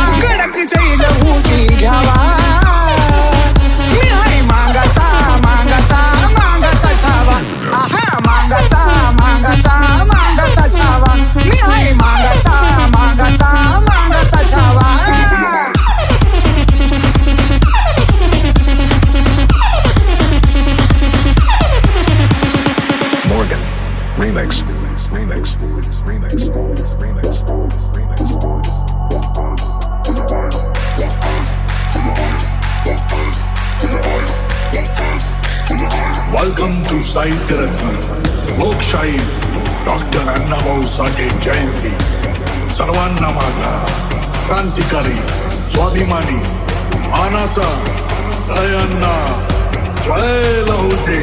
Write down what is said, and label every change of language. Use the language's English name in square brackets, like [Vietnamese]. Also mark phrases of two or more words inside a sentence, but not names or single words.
[Marathi] कडक जय लहूची घ्यावा, मी आहे मागाचा मागाचा मागाचा छावा. आहा मागाचा मागाचा मागाचा छावा, मी आहे मागाचा मागाचा मागाचा छावा. [English] Morgan Remix. Remix. Remix. Remix. Remix. welcome to [Marathi] साहित्य रत्न लोकशाही डॉक्टर अण्णाभाऊ साठे जयंती. सर्वांना माझा क्रांतिकारी स्वाभिमानी मानाचा जय अण्णा, जय लहूजी.